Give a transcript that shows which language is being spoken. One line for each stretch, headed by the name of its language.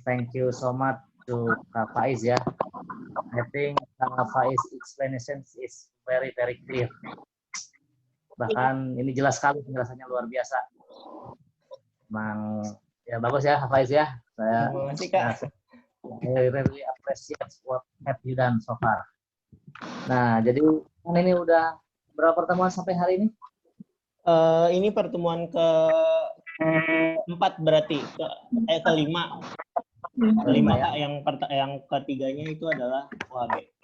English: Thank you so much to Kak Faiz ya. I think Kak Faiz explanation is very, very clear.
Indonesian: Bahkan ini jelas sekali penjelasannya luar biasa. Emang ya bagus ya Faiz ya. Saya Terima kasih Kak.
English: I really appreciate what have you done so far.
Indonesian: Nah, jadi kan ini udah berapa pertemuan sampai hari ini? Ini pertemuan ke-4 berarti, kelima. Kelima ya. Kak, yang ketiganya itu adalah OAB.